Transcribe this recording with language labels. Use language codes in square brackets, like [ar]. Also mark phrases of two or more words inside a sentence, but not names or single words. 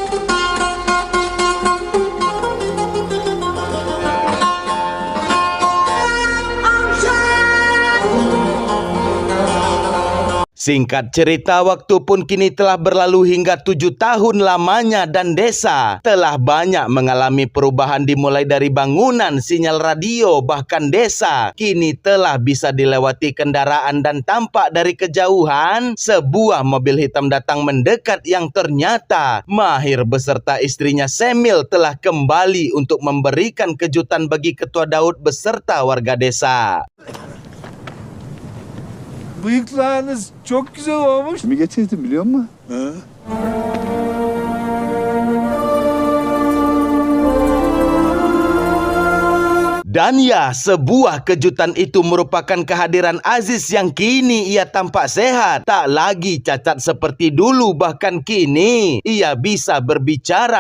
[id] Singkat cerita, waktu pun kini telah berlalu hingga 7 tahun lamanya dan desa telah banyak mengalami perubahan, dimulai dari bangunan, sinyal radio, bahkan desa kini telah bisa dilewati kendaraan. Dan tampak dari kejauhan sebuah mobil hitam datang mendekat yang ternyata Mahir beserta istrinya Semil telah kembali untuk memberikan kejutan bagi Ketua Daud beserta warga desa. [tr] Bıyıklarınız çok güzel olmuş. Kimi getirdim biliyor musun? [id] Dan ya, sebuah kejutan itu merupakan kehadiran Aziz yang kini ia tampak sehat, tak lagi cacat seperti dulu, bahkan kini ia bisa berbicara.